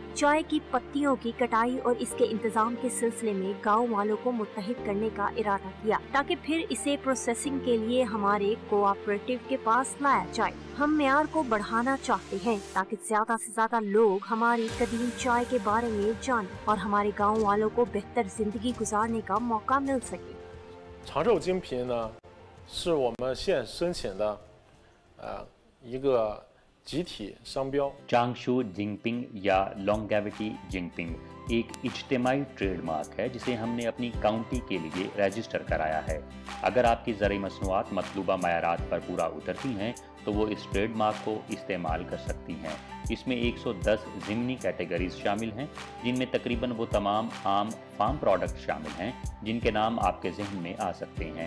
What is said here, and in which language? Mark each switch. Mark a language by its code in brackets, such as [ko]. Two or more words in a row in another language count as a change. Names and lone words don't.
[ur] چائے کی پتیوں کی کٹائی اور اس کے انتظام کے سلسلے میں گاؤں والوں کو متحد کرنے کا ارادہ کیا تاکہ پھر اسے پروسیسنگ کے لیے ہمارے کوآپریٹو کے پاس لایا جائے. ہم معیار کو بڑھانا چاہتے ہیں تاکہ زیادہ سے زیادہ لوگ ہماری قدیم چائے کے بارے میں جانیں اور ہمارے گاؤں والوں کو بہتر زندگی گزارنے کا موقع مل سکے. [zh] 长寿精品呢，是我们县申请的，一个集体商标। [ur] چانگشو جنگپنگ یا لانگیویٹی جنگپنگ ایک اجتماعی ٹریڈمارک ہے جسے ہم نے اپنی کاؤنٹی کے لیے رجسٹر کرایا ہے. اگر آپ کی ضروری مصنوعات مطلوبہ معیارات پر پورا اترتی ہیں تو وہ اس ٹریڈمارک کو استعمال کر سکتی ہیں. اس میں 110 ضمنی کیٹیگریز شامل ہیں جن میں تقریباً وہ تمام عام [en] farm product [ur] شامل ہیں جن کے نام آپ کے ذہن میں آ سکتے ہیں.